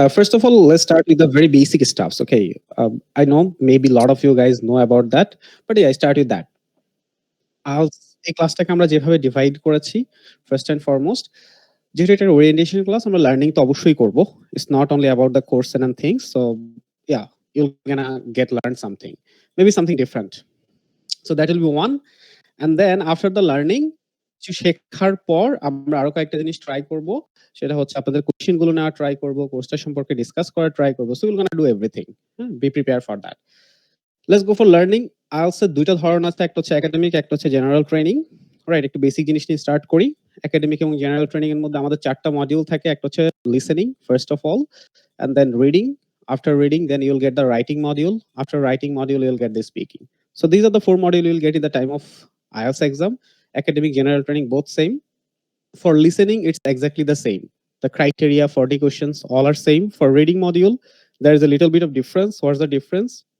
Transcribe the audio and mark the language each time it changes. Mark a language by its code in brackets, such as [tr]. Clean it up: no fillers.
[en] First of all, let's start with the very basic stuffs. Okay, I know maybe a lot of you guys know about that, but yeah, I start with that. [bn] আজ এই ক্লাসটাকে আমরা যেভাবে divide করেছি, [en] first and foremost, [bn] যেহেতু এটা orientation class, আমরা learning তো অবশ্যই করব। [en] It's not only about the course and things. So yeah, you're gonna get learn something, maybe something different. So that will be one. And then after the learning, [bn] কিছু শেখার পর আমরা আরো কয়েকটা জিনিস ট্রাই করব। সেটা হচ্ছে আপনাদের কোশ্চেন গুলো নেওয়া ট্রাই করব, কোর্সটা সম্পর্কে ডিসকাস করা ট্রাই করব। [en] So will gonna do everything. Be prepare for that. Let's go for learning. [bn] IELTS দুইটা ধরন আছে, একটা হচ্ছে একাডেমিক, একটা হচ্ছে জেনারেল ট্রেনিং। রাইট, একটু বেসিক জিনিস নিয়ে স্টার্ট করি। একাডেমিক এবং জেনারেল ট্রেনিং এর মধ্যে আমাদের চারটা মডিউল থাকে। একটা হচ্ছে listening first of all, [en] and then reading. After reading, then you'll get the writing module. After writing module, you'll get the speaking. So these are the four modules you'll get in the time of IELTS exam. Academic, general training, both same. For listening, it's exactly the same. The criteria, 40 questions, all are same. For reading module, there is a little bit of difference. What's the difference?